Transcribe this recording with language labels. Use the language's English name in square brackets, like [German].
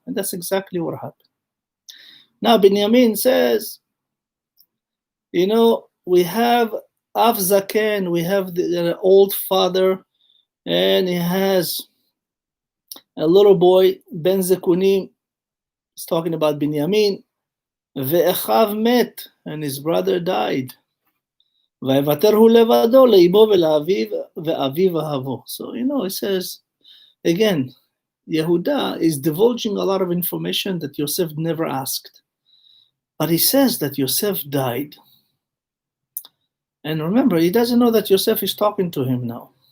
[English] And that's exactly what happened. Now Binyamin says, we have Av Zaken, we have the old father, and he has a little boy, Ben Zekunim. He's talking about Binyamin. [Hebrew] Ve'echav met, [English] and his brother died. [Hebrew] ויוותרהו לבדו לאמו ולאביו ואביו אהבו. [English] So, it says, again, Yehuda is divulging a lot of information that Yosef never asked. But he says that Yosef died. And remember, he doesn't know that Yosef is talking to him now.